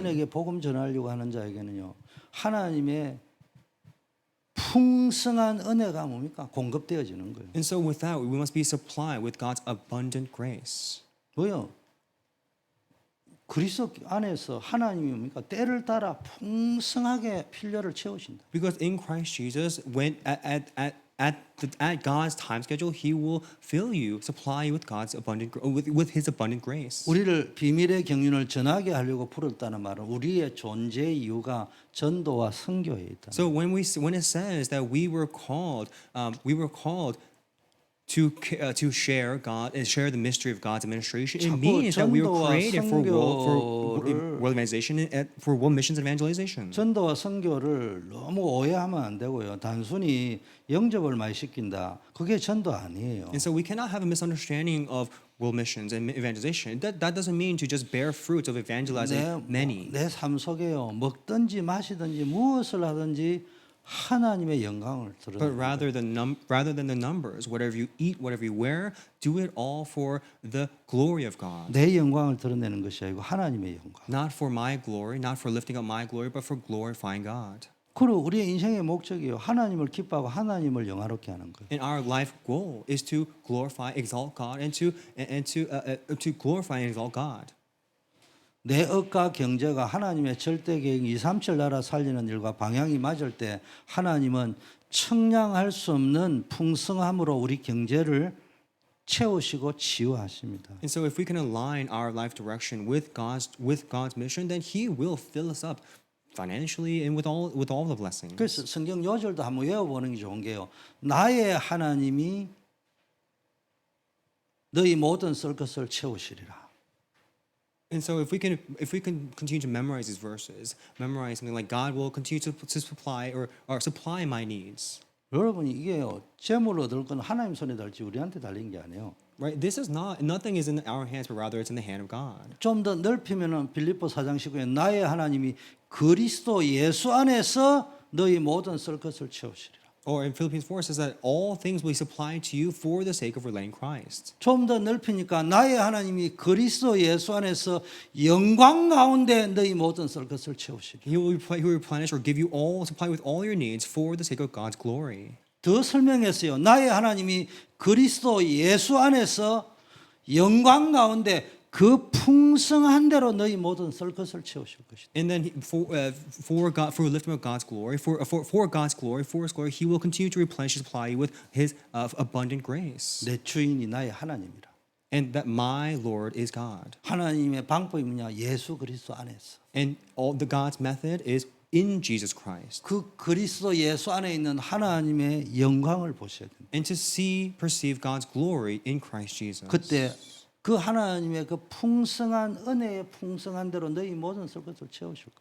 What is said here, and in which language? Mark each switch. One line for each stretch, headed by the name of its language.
Korean: 이방인에게 복음 전하려고 하는 자에게는요 하나님의 풍성한 은혜가 뭡니까 공급되어지는 거예요.
English: And so with that, we must be supplied with God's abundant grace.
Korean: 뭐요? 그리스도 안에서 하나님이 뭡니까 때를 따라 풍성하게 필요를 채우신다.
English: Because in Christ Jesus, when at God's time schedule, He will fill you, supply you with God's with His abundant grace.
Korean: 우리를 비밀의 경륜을 전하게 하려고 부르다는 말은 우리의 존재 이유가 전도와 선교에 있다.
English: So when it says that we were called to share God and share the mystery of God's administration, it means that we were created for world organization and for world missions and evangelization.
Korean: 전도와 선교를 너무 오해하면 안 되고요. 단순히 영접을 많이 시킨다. 그게 전도 아니에요.
English: And so we cannot have a misunderstanding of world missions and evangelization. That doesn't mean to just bear fruits of evangelizing many.
Korean: 내 삶 속에요. 먹든지 마시든지 무엇을 하든지 하나님의 영광을
English: But
Korean: 드러내는
English: rather than the numbers, whatever you eat, whatever you wear, do it all for the glory of God.
Korean: 내 영광을 드러내는 것이 아니고 하나님의 영광.
English: Not for my glory, not for lifting up my glory, but for glorifying God.
Korean: 그리고 우리의 인생의 목적이요. 하나님을 기뻐하고 하나님을 영화롭게 하는 거예요.
English: And our life goal is to glorify, exalt God, and to glorify and exalt God.
Korean: 내 업과 경제가 하나님의 절대 계획 237 나라 살리는 일과 방향이 맞을 때 하나님은 청량할 수 없는 풍성함으로 우리 경제를 채우시고 치유하십니다.
English: And so if we can align our life direction with God's mission, then He will fill us up financially and with all the blessings.
Korean: 그래서 성경 요절도 한번 외워보는 게 좋은 게요. 나의 하나님이 너희 모든 썰 것을 채우시리라.
English: And so if we can continue to memorize these verses, memorize something like God will continue to supply or supply my needs.
Korean: 여러분이 이게요. 재물을 얻을 건 하나님 손에 달지 우리한테 달린 게 아니에요.
English: Right? This is nothing is in our hands, but rather it's in the hand of God.
Korean: 좀 더 넓히면은 빌립보 4장 19에 나의 하나님이 그리스도 예수 안에서 너희 모든 썰 것을 채우시리라.
English: Or in Philippians 4 it says that all things will be supplied to you for the sake of relaying Christ.
Korean: 좀 더 넓히니까 나의 하나님이 그리스도 예수 안에서 영광 가운데 너희 모든 썰 것을 채우시리라.
English: He will replenish or give you all, supply with all your needs for the sake of God's glory.
Korean: 더 설명했어요. 나의 하나님이 그리스도 예수 안에서 영광 가운데 그 풍성한 대로 너희 모든 썰 것을 채우실 것이다.
English: And then for lifting up God's glory, for God's glory, for His glory, He will continue to replenish and supply you with His abundant grace.
Korean: 내 주인이 나의 하나님이라.
English: and that my Lord is God.
Korean: 하나님의 방법이 뭐냐? 예수 그리스도 안에서.
English: And all the God's method is in Jesus Christ.
Korean: 그 그리스도 예수 안에 있는 하나님의 영광을 보셔야 됩니다.
English: And to see, perceive God's glory in Christ Jesus.
Korean: 그때 그 하나님의 그 풍성한 은혜의 풍성한 대로 너희 모든 쏠 것을 채우실 거예요.